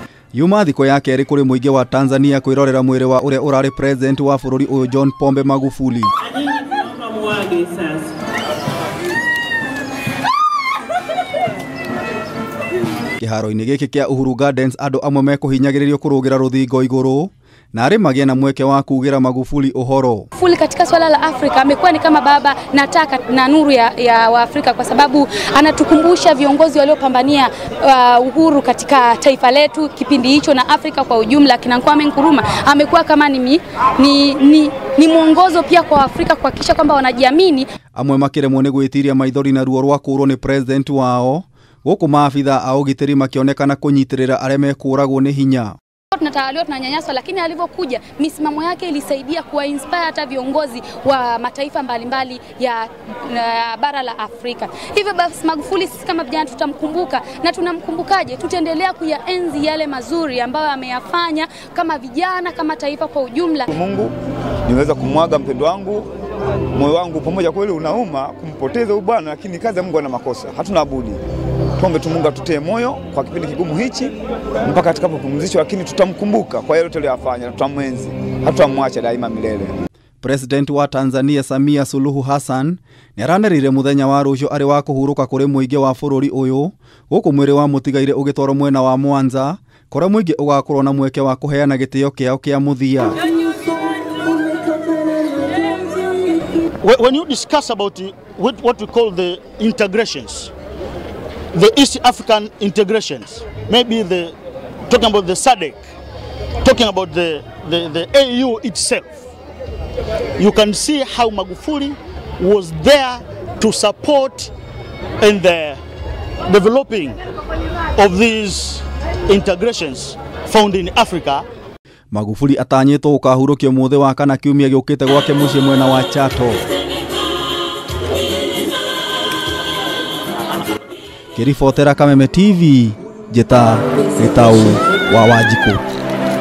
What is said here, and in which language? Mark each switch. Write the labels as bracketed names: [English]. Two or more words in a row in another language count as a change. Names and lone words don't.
[Kikuyu] Yuma thiko ya keri kuri muingi wa Tanzania kwirorera mwiri wa uria urari president wa bururi uyu John Pombe Magufuli. Kiharo-ini giki kia Uhuru Gardens andu amwe mekuhinyagiririo kurugira ruthingo iguru na ari magia na mweke wa kugira Magufuli uhoro. [Swahili] Magufuli katika swala la Afrika amekuwa ni kama baba na taka na nuru ya Waafrika, kwa sababu anatukumbusha viongozi waliopambania uhuru katika taifa letu kipindi hicho na Afrika kwa ujumla. Kina Kwame Nkrumah amekuwa kama ni mwongozo pia kwa Afrika kuhakikisha kwamba wanajiamini. [Kikuyu] Amwe makiremwo ni gwitiria maithori na ruo rwa kurwo ni president wao, guku maafitha a ugitiri makionekana kunyitirira arĩa mekuragwo ni hinya. [Swahili] Tunatawaliwa, tunanyanyaswa, lakini alivyokuja misimamo yake ilisaidia kuwa-inspire hata viongozi wa mataifa mbalimbali ya bara la Afrika. Hivyo basi Magufuli sisi kama vijana tutamkumbuka, na tunamkumbukaje? Tutaendelea kuyaenzi yale mazuri ambayo ameyafanya kama vijana, kama taifa kwa ujumla. Mungu niweza kumwaga mpendo wangu, moyo wangu pamoja, kweli unauma kumpoteza huyu bwana, lakini kazi ya Mungu ana makosa. Hatuna budi. Tuombe tu Mungu atutie moyo kwa kipindi kigumu hichi mpaka atakapopumzishwa, lakini tutamkumbuka kwa yote aliyofanya na tutamwenzi. Hatutamwacha daima milele. [Kikuyu] President wa Tanzania Samia Suluhu Hassan niranerire muthenya wa rucio ari wa kuhuruka kuri muingi wa bururi uyu, guku mwiri wa mutigaire ugitwaro mwena wa Mwanza, kora muingi ugakorwo na mweke wa kuheana gitio kiao kia muthia. [English] When you discuss about what we call the integrations, the East African integrations, maybe talking about the SADC, talking about the AU itself, you can see how Magufuli was there to support in the developing of these integrations found in Africa. [Kikuyu] Magufuli atanyitwo akahurukio muthi wa kana kiumia giukite gwake mucii mwena wa Chato. Kiribotera Kameme TV, Gatano wa Wajiko.